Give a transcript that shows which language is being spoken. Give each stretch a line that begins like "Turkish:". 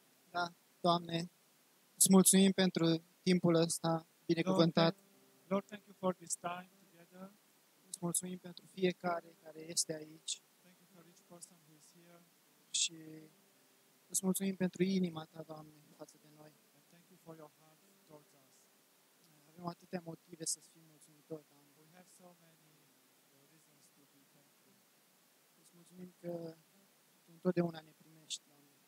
Romanian: Da, Doamne, îți mulțumim pentru timpul ăsta binecuvântat.
English: Lord, thank you for this time together.
Romanian: Îți mulțumim pentru fiecare care este aici
English: Thank you for each person who is here.
Romanian: și îți mulțumim pentru inima ta, Doamne, față de noi.
English: And thank you for your heart towards us.
Romanian: Avem atâtea motive să fim mulțumitori, Doamne.
English: We have so many reasons to be thankful.
Romanian: Îți mulțumim că tu întotdeauna ne primești, Doamne,